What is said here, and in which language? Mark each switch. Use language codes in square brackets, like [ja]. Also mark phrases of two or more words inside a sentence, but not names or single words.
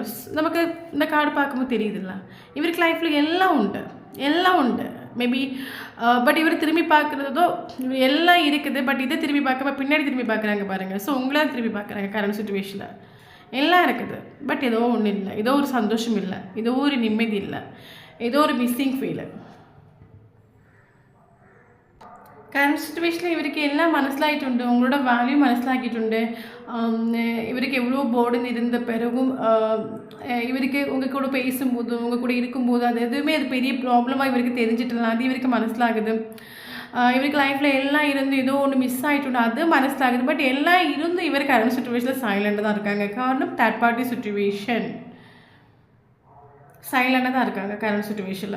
[ta] நமக்கு இந்த கார்டு பார்க்கும்போது தெரியுதுல்ல, இவருக்கு லைஃப்பில் எல்லாம் உண்டு மேபி. பட் இவர் திரும்பி பார்க்குறதோ எல்லாம் இருக்குது, பட் இதை திரும்பி பார்க்காம பின்னாடி திரும்பி பார்க்குறாங்க பாருங்கள். ஸோ உங்களா திரும்பி பார்க்குறாங்க [en] current situationil. [ta] எல்லாம் இருக்குது, பட் ஏதோ ஒன்றும் இல்லை, ஏதோ ஒரு சந்தோஷம் இல்லை, ஏதோ ஒரு நிம்மதி இல்லை, ஏதோ ஒரு [en] missing feelu. current situationil [ml] ഇവർക്ക് എല്ലാം മനസ്സിലായിട്ടുണ്ട്, ഉങ്ങളുടെ വാല്യൂ മനസ്സിലാക്കിയിട്ടുണ്ട്. [ta] இவருக்கு எவ்வளோ போர்டன் இருந்த பிறகும் இவருக்கு உங்கள் கூட பேசும்போது உங்கள் கூட இருக்கும்போது அது எதுவுமே அது பெரிய ப்ராப்ளமாக இவருக்கு தெரிஞ்சிட்டலாம், அது இவருக்கு മനസ്സിലാகுது. இவருக்கு லைஃப்பில் எல்லாம் இருந்து ஏதோ ஒன்று மிஸ் ஆகிட்டு அது മനസ്സിലാகுது. பட் எல்லாம் இருந்து இவர் [en] current situationil [ta] சைலண்டாக தான் இருக்காங்க. காரணம் [en] third party situation, [ta] சைலண்டாக தான் இருக்காங்க [en] current situationil.